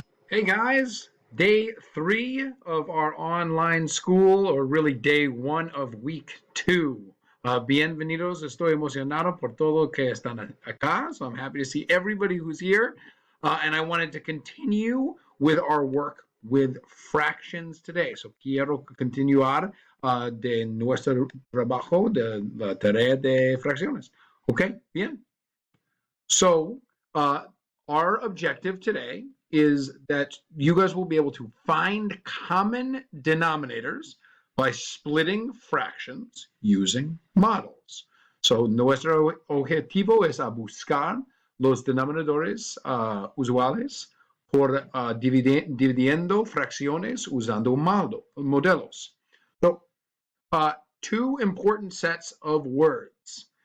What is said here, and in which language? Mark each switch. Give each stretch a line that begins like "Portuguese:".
English: Hey guys, day 3 of our online school, or really day 1 of week 2.
Spanish: Bienvenidos, estoy emocionado por todo que están acá,
English: so I'm happy to see everybody who's here. And I wanted to continue with our work with fractions today.
Spanish: So quiero continuar de nuestro trabajo de la tarea de fracciones. Okay, bien.
English: So, our objective today is that you guys will be able to find common denominators by splitting fractions using models.
Spanish: So, nuestro objetivo es a buscar los denominadores usuales por dividiendo fracciones usando modelos.
English: So, two important sets of words.